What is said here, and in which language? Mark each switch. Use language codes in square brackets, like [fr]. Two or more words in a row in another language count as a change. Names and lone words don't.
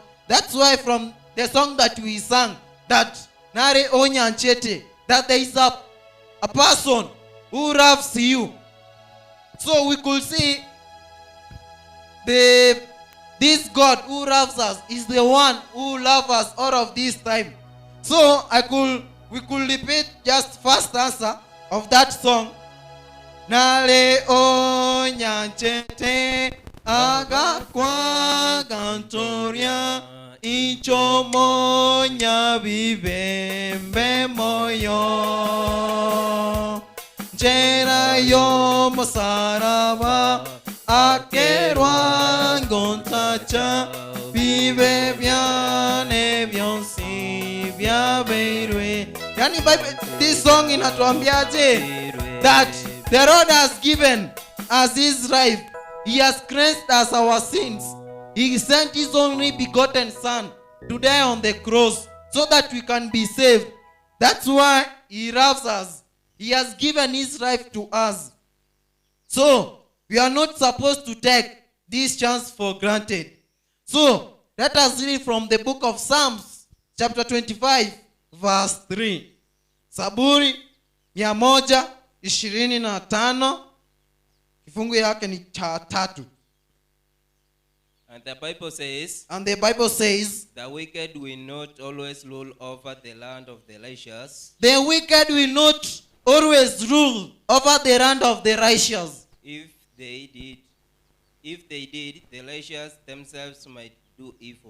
[en] That's why from the song that we sang, that Nare Onyanchete, that there is a person who loves you. So we could see this God who loves us is the one who loves us all of this time. So we could repeat just first answer of that song. [guz] Nale onyanchete agakwa gantoria ichomonya vivembe moyo jera yo mosaraba akerwa ngontacha vive viane vionsi vya beirwe. [sw] Yani [en] this song [sw] inatuambiaje? [en] That the Lord has given us his life. He has cleansed us our sins. He sent his only begotten son to die on the cross so that we can be saved. That's why he loves us. He has given his life to us. So we are not supposed to take this chance for granted. So let us read from the book of Psalms chapter 25 verse 3. [sw] Saburi 125 kifungu yake ni cha 3. [en] And the Bible says, the wicked will not always rule over the land of the righteous. The wicked will not always rule over the land of the righteous. If they did, the righteous themselves might do evil.